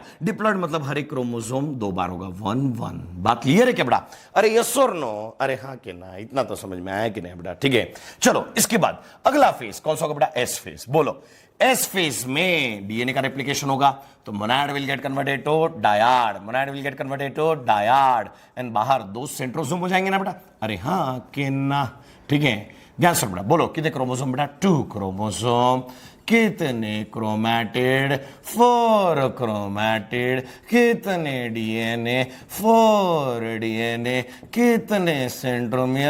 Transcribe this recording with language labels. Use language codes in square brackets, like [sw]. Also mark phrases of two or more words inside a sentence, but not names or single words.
[hi] डिप्लॉइड मतलब हर एक क्रोमोसोम 2 बार होगा, 1 1। बात क्लियर है क्या बेटा? अरे यस और नो? अरे हाँ कि ना? इतना तो समझ में आया कि नहीं बेटा? ठीक है, चलो इसके बाद अगला फेज कौन सा होगा बेटा? [en] S phase. [hi] बोलो, [en] S phase [hi] में डीएनए का रेप्लिकेशन होगा, तो [en] monad will get converted to dyad, monad will get converted to dyad, [hi] एंड बाहर 2 सेंट्रोसोम हो जाएंगे ना बेटा? अरे हाँ कि ना? ठीक है, ध्यान से बेटा, बोलो कितने क्रोमोसोम बेटा? 2 क्रोमोसोम। कितने क्रोमैटिड? 4 क्रोमैटिड। कितने डीएनए? 4 डीएनए। कितने सेंट्रोमियर?